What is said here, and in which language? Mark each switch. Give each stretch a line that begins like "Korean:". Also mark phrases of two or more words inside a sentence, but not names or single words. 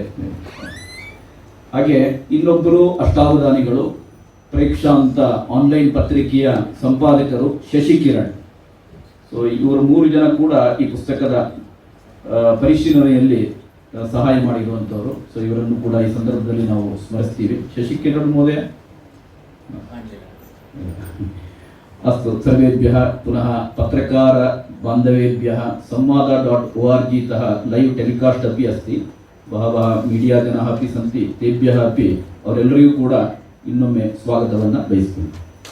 Kannada: ಹಾಗೆ ಇನ್ನೊಬ್ಬರು ಅಷ್ಟಾವಧಾನಿಗಳು, ಪ್ರೇಕ್ಷಾ ಅಂತ ಆನ್ಲೈನ್ ಪತ್ರಿಕೆಯ ಸಂಪಾದಕರು ಶಶಿಕಿರಣ್. ಸೊ ಇವರು 3 ಜನ ಕೂಡ ಈ ಪುಸ್ತಕದ ಪರಿಶೀಲನೆಯಲ್ಲಿ ಸಹಾಯ ಮಾಡಿರುವಂಥವರು. ಸೊ ಇವರನ್ನು ಕೂಡ ಈ ಸಂದರ್ಭದಲ್ಲಿ ನಾವು ಸ್ಮರಿಸ್ತೀವಿ.
Sanskrit: ಶಶಿಕಿರಣ್ ಮಹೋದಯ ಅಸ್ತು. ಸರ್ವೇಭ್ಯಃ ಪುನಃ ಪತ್ರಕಾರ ಬಾಂಧವೇಭ್ಯಃ संवाद.org तः
English: live telecast
Sanskrit: अपि अस्ति. ಬಹವಃ ಮೀಡಿಯಾ ಜನಾಃ ಅಪಿ ಸಂತಿ, ತೇಭ್ಯಃ ಅಪಿ
Kannada: ಅವರೆಲ್ಲರಿಗೂ ಕೂಡ ಇನ್ನೊಮ್ಮೆ ಸ್ವಾಗತವನ್ನು ಬಯಸ್ತೀನಿ.